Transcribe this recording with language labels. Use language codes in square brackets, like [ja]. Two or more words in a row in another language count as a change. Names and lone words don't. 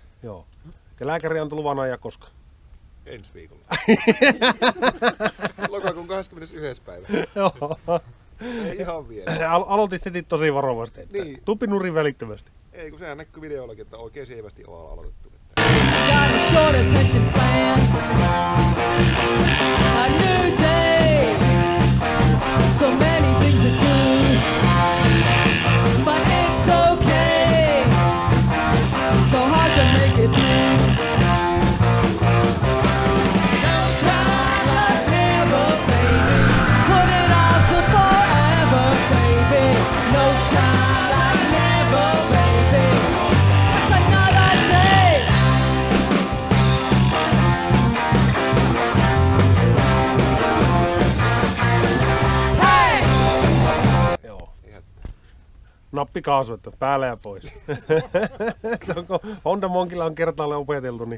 [fi] Joo. Ja lääkäri antoi luvan ajaa koska? Ensi viikolla. Lokakuun 21. päivä. Joo. Ei ihan vielä. Aloitit heti tosi varovasti. Niin. Tupi nurin välittömästi. Ei, kun sehän näkyy videollakin, että oikein sievästi on aloitettu. [en] Got a short attention span. A new day. So many things to do. But it's okay. So hard to make it through. No time like never, baby. Put it all to forever, baby. No time like never, baby. It's another day. [fi] Nappikaasu, että päälle ja pois. Se onko Honda Monkilla on kertaalleen opeteltu, niin...